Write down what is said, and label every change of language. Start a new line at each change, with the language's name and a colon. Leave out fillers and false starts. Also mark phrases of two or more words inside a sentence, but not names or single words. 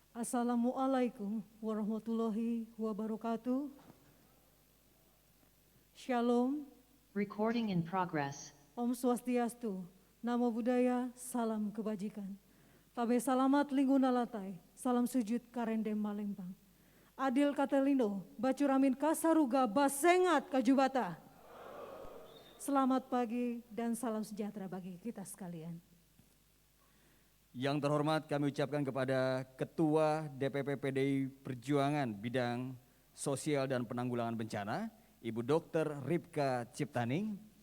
Arabic: السلام عليكم ورحمة الله وبركاته.
Indonesian: Shalom.
English: Recording in progress.
Balinese: Om Swastiastu.
Pali: Namo Buddhaya,
Indonesian: salam kebajikan.
Ngaju: Tabe salamat lingguna latai, salam sujud karendem malembang.
Kendayan: Adil Katelino, Bacuramin Kasaruga Basengat Kajubata.
Indonesian: Selamat pagi dan salam sejahtera bagi kita sekalian. Yang terhormat kami ucapkan kepada Ketua DPP PDI Perjuangan Bidang Sosial dan Penanggulangan Bencana, Ibu Dr. Ripka Ciptaning.